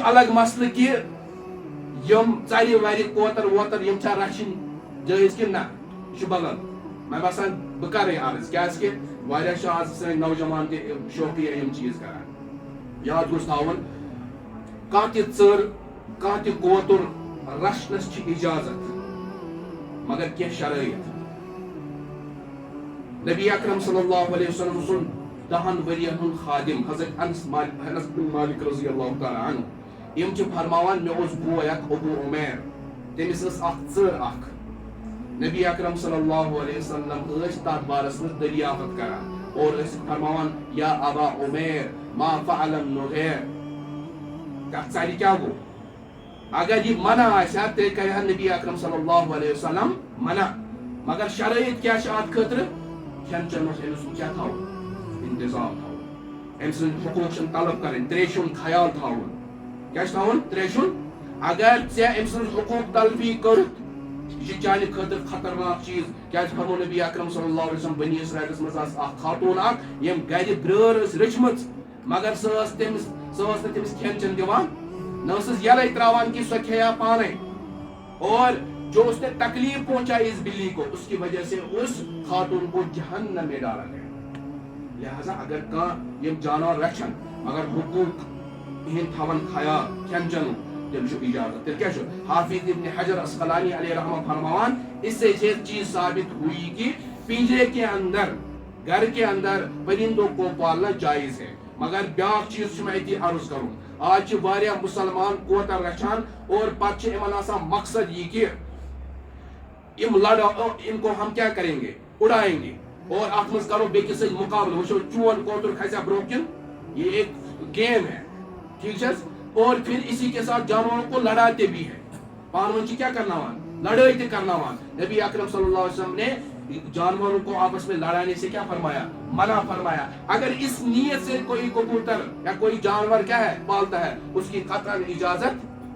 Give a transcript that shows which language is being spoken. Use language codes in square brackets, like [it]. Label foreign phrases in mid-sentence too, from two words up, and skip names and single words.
[ks] الگ مسئلہ کہ یم ژرِ ورِ کوتر ووتر یم چھا رچھن جائز کہ نہ یہ بدل میں باسان بہ کرے عرض کیاز کہ واریاہ چھ آز سن نوجوان تہ شوقیہ یم چیز کران یاد گوژھ تھاوُن کانٛہہ تہِ ژٔر کانٛہہ تہِ کوتُر رچھنس چھ اجازت مگر کینٛہہ شرائط نبی اکرم [ar] صلی اللہ علیہ وسلم [ks] سن 10 ؤرین ہُنٛد خادم حضرت انس بن مالک [ar] رضی اللہ تعالی عنہ [ks] یم چھ فرماوان مے اوس بوے اکھ ابو عمیر تٔمِس ٲس اکھ ژٔر اکھ نبی اکرم صلی اللہ علیہ وسلم ٲسۍ تتھ بارس منٛز دریافت کران اور ٲسۍ فرماوان [ar] یا ابا عمیر ما فعل النغیر [ks] تتھ ژرِ کیاہ گوٚو اگر یہ منع آسہِ ہا تیٚلہِ کرِ ہا نبی اکرم [ar] صلی اللہ علیہ وسلم [ks] منع مگر شرائط کیاہ چھِ اتھ خٲطرٕ کھٮ۪ن چٮ۪نس أمِس کیاہ تھاوُن انتظام تھاوُن أمۍ سٕنٛدۍ حقوٗق چھِنہٕ طلب کرٕنۍ ترٛیشہِ ہُنٛد خیال تھاوُن کیاہ چھُ تھاوُن ترٛیشہِ ہُنٛد اگر ژےٚ أمۍ سٕنٛز حقوٗق تلفی کٔرٕتھ یہ چھِ چانہِ خٲطرٕ خطرناک چیٖز کیازِ فرمو نبی اکرم [ar] صلی اللہ علیہ وسلم [ks] بنی اسرائیلس منٛز ٲس اکھ خاتوٗن اکھ ییٚمۍ گرِ برٛٲر ٲس رٔچھمٕژ مگر سۄ ٲس نہٕ تٔمِس کھٮ۪ن چٮ۪ن دِوان نہ ٲسٕس یلے تراوان کہ سۄ کھیٚیا پانے [ur] اور جو اس نے تکلیف پہنچائی اس بلی کو اس کی وجہ سے اس خاتون کو جہنم میں ڈالا گیا [ks] لہذا اگر کانٛہہ یم جانور رچھن مگر حقوق ہند تھاون خیال کھٮ۪ن چٮ۪نُک تیٚلہِ چھُ اجازت تیٚلہِ کیٛاہ چھُ حافظ ابن حجر اسقلانی علیہ رحمہ فرماوان [ur] اس سے یہ چیز ثابت ہوئی کہ پنجرے کے اندر گھر کے اندر پرندوں کو پالنا جائز ہے [ks] مگر بیاکھ چیز چھُ مےٚ اتی عرض کرُن آج چھِ واریاہ مسلمان کوتر رچھان اور پتہٕ چھِ یِمن آسان مقصد یہ کہ [ur] ان کو ہم کیا کریں گے اڑائیں گے [ks] اور اتھ منٛز کرو بیٚکِس سۭتۍ مقابلہ وٕچھو چون کوتر کھسیا برونٛہہ کِن [ur] یہ ایک گیم ہے ٹھیک ہے اور پھر اسی کے ساتھ جانوروں کو لڑاتے بھی ہیں [ks] پانہٕ ؤنۍ چھِ کیا کرناوان لڑٲے تہِ کرناوان [ur] نبی اکرم [ar] صلی اللہ علیہ وسلم [ur] نے جانوروں کو آپس میں لڑانے سے کیا فرمایا منع فرمایا اگر اس نیت سے کوئی کبوتر یا کوئی جانور کیا ہے پالتا ہے اس کی قطعاً اجازت